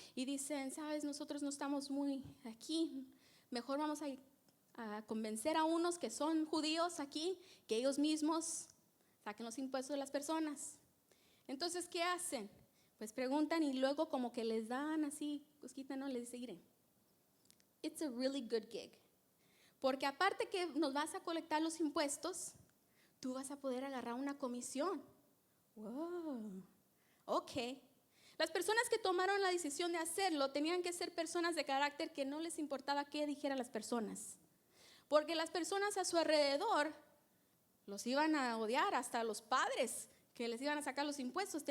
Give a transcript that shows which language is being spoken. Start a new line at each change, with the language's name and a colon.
Spanish: Y dicen, sabes, nosotros no estamos muy aquí. Mejor vamos a convencer a unos que son judíos aquí, que ellos mismos saquen los impuestos de las personas. Entonces, ¿qué hacen? Pues preguntan y luego como que les dan así, cosquita, ¿no? Les dicen, miren,
English: it's a really good gig.
Spanish: Porque aparte que nos vas a colectar los impuestos, tú vas a poder agarrar una comisión. Wow, ok. Las personas que tomaron la decisión de hacerlo tenían que ser personas de carácter que no les importaba qué dijeran las personas, porque las personas a su alrededor los iban a odiar, hasta los padres que les iban a sacar los impuestos.